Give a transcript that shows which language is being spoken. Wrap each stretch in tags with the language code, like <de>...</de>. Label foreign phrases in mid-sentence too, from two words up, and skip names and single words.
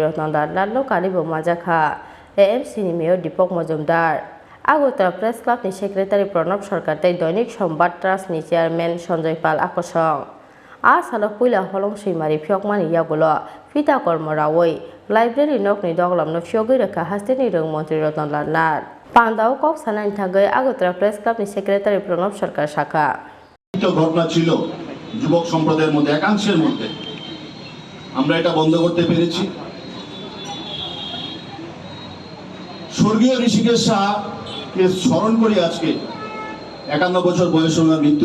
<trp>Ratanlal Nath no karibo Rwjakha AMC ni Mayor Dipok Mojumdar Agotra Press Club ni Secretary Pranab Sarkar tei Doinik Sombad Trust ni Chairman Sanjay Pal Akorsong Salo puila holong suimari Phiyogwi ni yagulo fita kormo rawoi Library nok ni Doklam no Phiyogwi rekha hasteni Rung Mantri Ratanlal Nath Pandao kok sanani thangoi Agotra Press Club ni Secretary Pranab Sarkar Saha</trp> <bn>ঘটনা ছিল যুবক সম্প্রদায়ের মধ্যে একাংশের মধ্যে আমরা এটা বন্ধ করতে পেরেছি স্বর্গীয় ঋষিকেশ সাহাকে স্মরণ করি আজকে 51 বছর বয়সে ওনার মৃত্যু</bn>